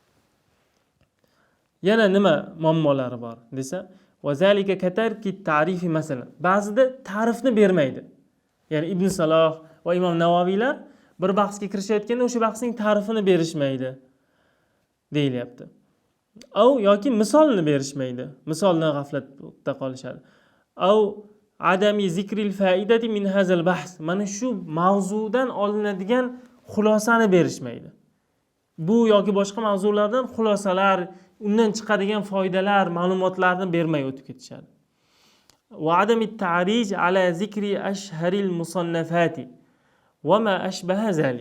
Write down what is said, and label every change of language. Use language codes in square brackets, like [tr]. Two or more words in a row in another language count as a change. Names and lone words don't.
[uz] Yana nima muammolari bor desa, [ar] وذلك كترك تعريف, [uz] masalan, ba'zida ta'rifni bermaydi. Ya'ni Ibn Saloh va Imom Navaviylar bir bahsga kirishayotganda o'sha bahsning ta'rifini berishmaydi deyilyapti. Yoki misolni berishmaydi. Misoldan g'aflatda qolishadi. [ar] عدم ذكر الفائدة من هذا البحث. [uz] Mana shu mavzudan olinadigan xulosani berishmaydi. Bu yoki boshqa mavzulardan xulosalar, undan chiqadigan foydalar, ma'lumotlarni bermay o'tib ketishadi. [ar] وعدم التعريج على ذكر أشهر المصنفات وما أشبه ذلك.